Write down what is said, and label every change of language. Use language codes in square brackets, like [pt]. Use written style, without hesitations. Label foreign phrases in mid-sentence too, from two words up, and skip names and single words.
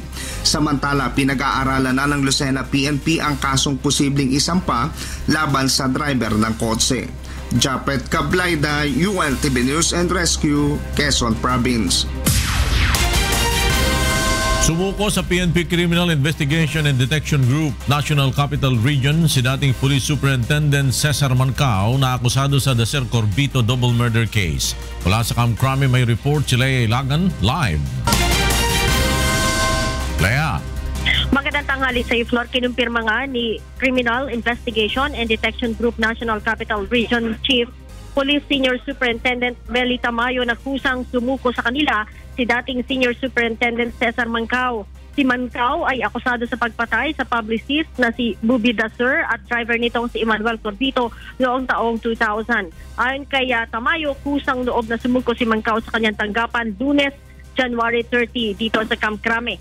[tl] Samantala, pinag-aaralan na ng Lucena PNP ang kasong posibleng isampa laban sa driver ng kotse. Japet Cablaida, UNTV News and Rescue, Quezon Province. Sumuko sa PNP Criminal Investigation and Detection Group National Capital Region si dating Police Superintendent Cesar Mancao na akusado sa Dacer Corbito [en] double murder case. [tl] Mula sa Camp Crame may report si Lea Ilagan live. Lea. Magandang tanghali sa floor. Kinumpirma nga ni Criminal Investigation and Detection Group National Capital Region Chief Police Senior Superintendent Belly Tamayo na kusang sumuko sa kanila si dating Senior Superintendent Cesar Mancao. Si Mancao ay akusado sa pagpatay sa publicist na si Bubi Dacer at driver nitong si Emmanuel Corbito noong taong 2000. Ayon kay Tamayo, kusang loob na sumuko si Mancao sa kanyang tanggapan Lunes, January 30 dito sa Camp Crame.